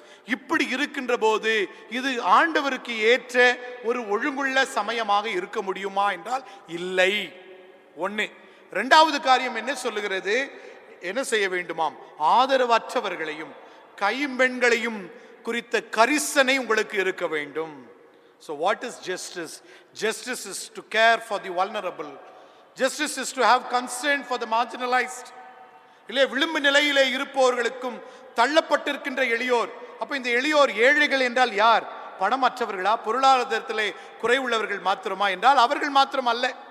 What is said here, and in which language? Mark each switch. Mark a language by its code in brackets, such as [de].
[ta] இப்படி இருக்கின்ற போது இது ஆண்டவருக்கு ஏற்ற ஒரு ஒழுங்குள்ள சமயமாக இருக்க முடியுமா என்றால் இல்லை. ஒன்று. இரண்டாவது காரியம் என்ன சொல்லுகிறது? என்ன செய்ய வேண்டுமாம்? ஆதரவற்றவர்களையும் கைம்பெண்களையும் குறித்த கரிசனை உங்களுக்கு இருக்க வேண்டும். [en] So what is justice? Justice is to care for the vulnerable. Justice is to have concern for the marginalized. [ta] இல்லை, விளிம்பு நிலையிலே இருப்பவர்களுக்கும் தள்ளப்பட்டிருக்கின்ற எளியோர். அப்ப இந்த எளியோர் ஏழைகள் என்றால் யார்? பணமற்றவர்களா? பொருளாதாரத்திலே குறைவுள்ளவர்கள் மாத்திரமா என்றால் அவர்கள் மாத்திரம் அல்ல.